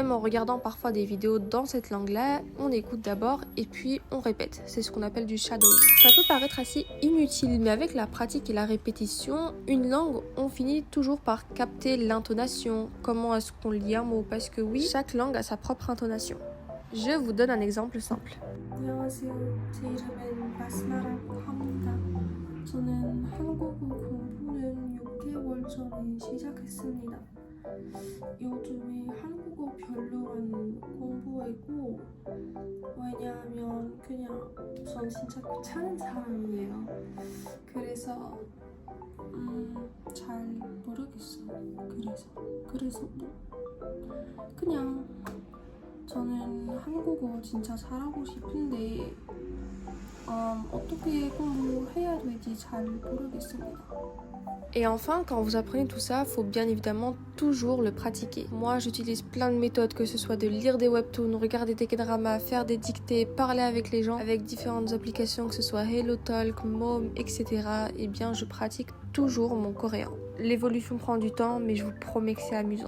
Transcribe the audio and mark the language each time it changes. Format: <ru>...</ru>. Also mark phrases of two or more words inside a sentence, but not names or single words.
<fr>Même en regardant parfois des vidéos dans cette langue-là, on écoute d'abord et puis on répète. C'est ce qu'on appelle du shadowing. Ça peut paraître assez inutile, mais avec la pratique et la répétition, une langue, on finit toujours par capter l'intonation. Comment est-ce qu'on lit un mot? Parce que oui, chaque langue a sa propre intonation. Je vous donne un exemple simple.</fr> <ko>안녕하세요. 제 이름은 마스마라고 합니다. 저는 한국어 공부는 6개월 전에 시작했습니다. 요즘에 한국어 별로 안 공부하고 왜냐하면 그냥 전 진짜 귀찮은 사람이에요. 그래서 잘 모르겠어요. 그래서 그냥 저는 한국어 진짜 잘하고 싶은데 어떻게 공부해야 될지 잘 모르겠습니다.</ko> <fr>Et enfin, quand vous apprenez tout ça, faut bien évidemment toujours le pratiquer. Moi, j'utilise plein de méthodes, que ce soit de lire des webtoons, regarder des K-dramas, faire des dictées, parler avec les gens, avec différentes applications, que ce soit HelloTalk, Mom, etc. Eh bien, je pratique toujours mon coréen. L'évolution prend du temps, mais je vous promets que c'est amusant.</fr>